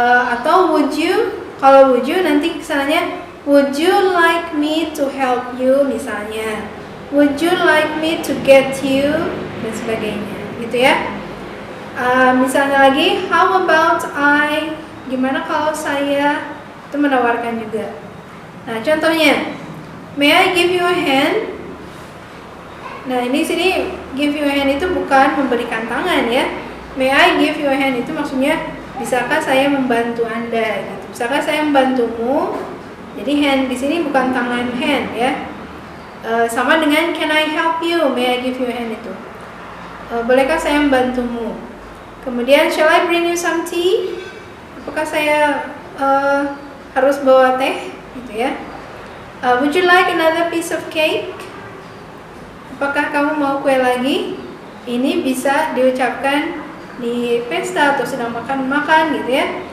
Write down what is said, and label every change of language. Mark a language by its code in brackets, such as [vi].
[id] Atau [en] would you, [id] kalau [en] would you [id] nanti kesananya [en] would you like me to help you [id] misalnya, [en] would you like me to get you, [id] dan sebagainya, gitu ya. Misalnya lagi, [en] how about I, [id] gimana kalau saya, itu menawarkan juga. Nah, contohnya, [en] may I give you a hand? [id] Nah, ini sini [en] give you a hand [id] itu bukan memberikan tangan ya. [en] May I give you a hand [id] itu maksudnya bisakah saya membantu Anda gitu. Bisakah saya membantumu? Jadi hand di sini bukan tangan hand ya. Sama dengan [en] can I help you? May I give you a hand itu. [id] Bolehkah saya membantumu? Kemudian [en] shall I bring you some tea? [id] Apakah saya harus bawa teh gitu ya. [en] Would you like another piece of cake? [id] Apakah kamu mau kue lagi? Ini bisa diucapkan di pesta atau sedang makan gitu ya.